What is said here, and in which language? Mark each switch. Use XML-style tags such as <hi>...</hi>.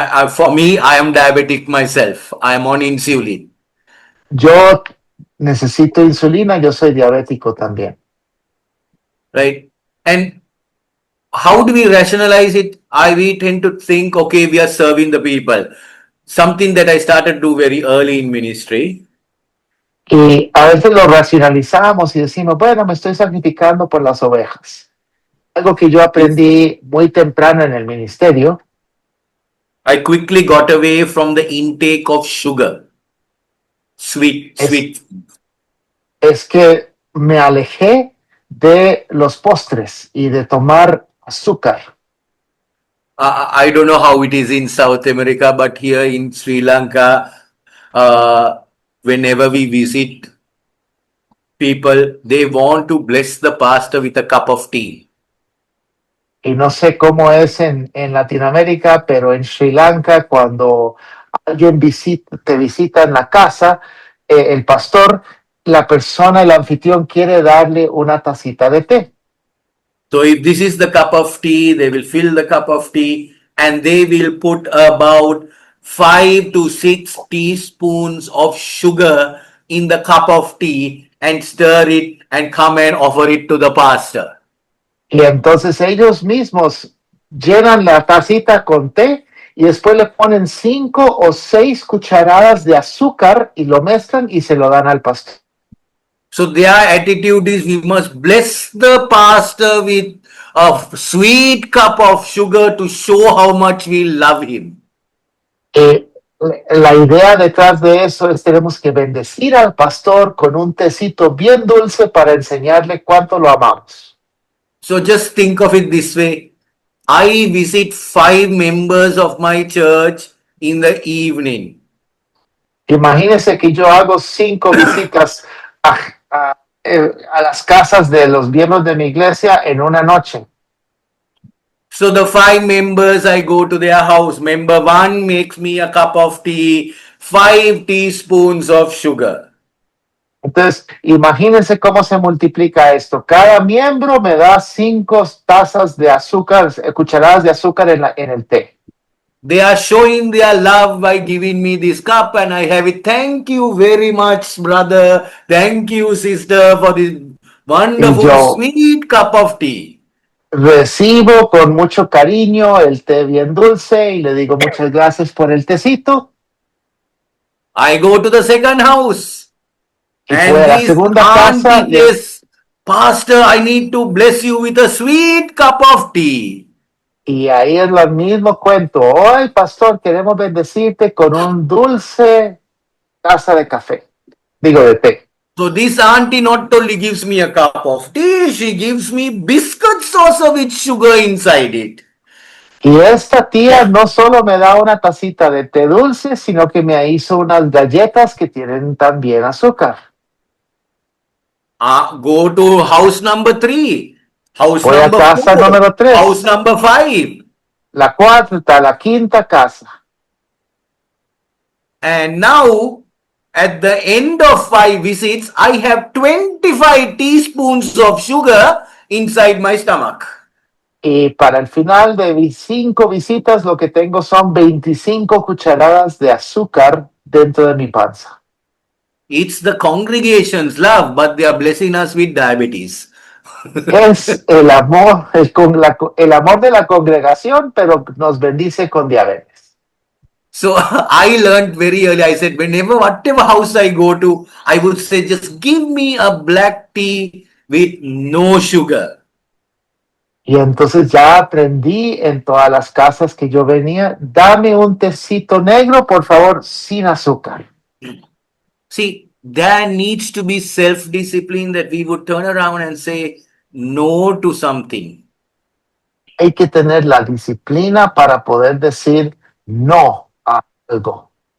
<en>For me, I am diabetic myself. I am on insulin.</en> <es>Yo necesito insulina, yo soy diabético también.</es> <en>Right? And how do we rationalize it? We tend to think, okay, we are serving the people. Something that I started to do very early in ministry.</en> <es>Y a veces lo racionalizamos y decimos, bueno, me estoy sacrificando por las ovejas. Algo que yo aprendí muy temprano en el ministerio.</es> <en>I quickly got away from the intake of sugar. Sweet.</en> <es>Es que me alejé de los postres y de tomar azúcar.</es> <en>I don't know how it is in South America, but here in Sri Lanka, whenever we visit people, they want to bless the pastor with a cup of tea.</en> <es>Y no sé cómo es en Latinoamérica, pero en Sri Lanka, cuando alguien te visita en la casa, el pastor, la persona, el anfitrión quiere darle una tacita de té.</es> <en>So if this is the cup of tea, they will fill the cup of tea and they will put about 5 to 6 teaspoons of sugar in the cup of tea and stir it and come and offer it to the pastor.</en> <es>Y entonces ellos mismos llenan la tacita con té y después le ponen 5 o 6 cucharadas de azúcar y lo mezclan y se lo dan al pastor.</es> <en>So their attitude is we must bless the pastor with a sweet cup of sugar to show how much we love him.</en> <es>La idea detrás de eso es tenemos que bendecir al pastor con un tecito bien dulce para enseñarle cuánto lo amamos.</es> <en>So just think of it this way. I visit 5 members of my church in the evening.</en> <es>Imagínense que yo hago 5 visitas a las casas de los miembros de mi iglesia en una noche.</es> <en>So the 5 members, I go to their house. Member 1 makes me a cup of tea, 5 teaspoons of sugar.</en> <es>Entonces, imagínense cómo se multiplica esto. Cada miembro me da 5 tazas de azúcar, cucharadas de azúcar en el té.</es> <en>They are showing their love by giving me this cup and I have it. Thank you very much, brother. Thank you, sister, for this wonderful, sweet cup of tea.</en> <es>Recibo con mucho cariño el té bien dulce y le digo muchas gracias por el tecito.</es> <en>I go to the second house.</en> <es>Y fue a la segunda casa.</es> <en>Pastor, I need to bless you with a sweet cup of tea.</en> <es>Y ahí es lo mismo cuento. Hoy, pastor, queremos bendecirte con un dulce taza de café. Digo, de té.</es> <en>So this auntie not only gives me a cup of tea, she gives me biscuits also with sugar inside it.</en> <es>Y esta tía no solo me da una tacita de té dulce, sino que me hizo unas galletas que tienen también azúcar.</es> <en>Go to house number 3, house</en> <es>Voy a</es> <en>number</en> <es>casa</es> <en>4,</en> <es>número 3,</es> <en>house number 5.</en> <es>la cuarta, la quinta casa.</es> <en>And now, at the end of 5 visits, I have 25 teaspoons of sugar inside my stomach.</en> <es>Y para el final de mis 5 visitas, lo que tengo son 25 cucharadas de azúcar dentro de mi panza.</es> <en>It's the congregation's love, but they are blessing us with diabetes.</en> <es>Es el amor, el amor de la congregación, pero nos bendice con diabetes.</es> <en>So I learned very early. I said, whatever house I go to, I would say, just give me a black tea with no sugar.</en> <es>Y entonces ya aprendí en todas las casas que yo venía, dame un tecito negro, por favor, sin azúcar.</es> <en>See, there needs to be self-discipline that we would turn around and say no to something.</en> <es>Hay que tener la disciplina para poder decir no a algo.</es>